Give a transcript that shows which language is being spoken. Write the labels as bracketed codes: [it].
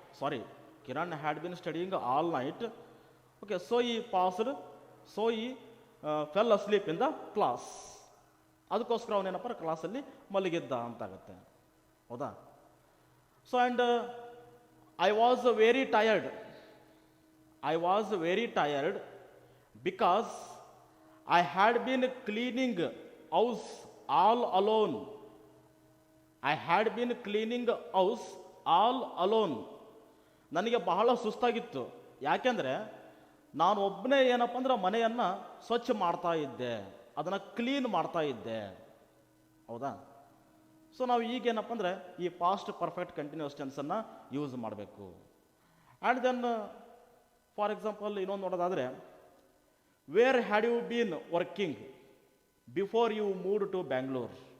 [en] Sorry, Kiran had been studying all night. Okay. So he passed. So he fell asleep in the class. [kn] ಅದಕ್ಕೋಸ್ಕರ ಅವನೇನಪ್ಪ ಕ್ಲಾಸಲ್ಲಿ ಮಲಗಿದ್ದ ಅಂತಾಗುತ್ತೆ. ಹೌದಾ? So and [en] I was very tired. I was very tired because I had been cleaning house all alone. I had been cleaning house all alone. [kn] ನನಗೆ ಬಹಳ ಸುಸ್ತಾಗಿತ್ತು. ಯಾಕೆಂದರೆ ನಾನು ಒಬ್ಬನೇ ಏನಪ್ಪ ಅಂದ್ರೆ ಮನೆಯನ್ನು ಸ್ವಚ್ಛ ಮಾಡ್ತಾ ಇದ್ದೆ, ಅದನ್ನು ಕ್ಲೀನ್ ಮಾಡ್ತಾ ಇದ್ದೆ. ಹೌದಾ? ಸೊ ನಾವು ಈಗೇನಪ್ಪ ಅಂದರೆ ಈ past perfect continuous tension use ಮಾಡಬೇಕು. [en] and then for example [kn] ಇನ್ನೊಂದು ನೋಡೋದಾದರೆ, [en] Where had you been working before you moved to Bangalore?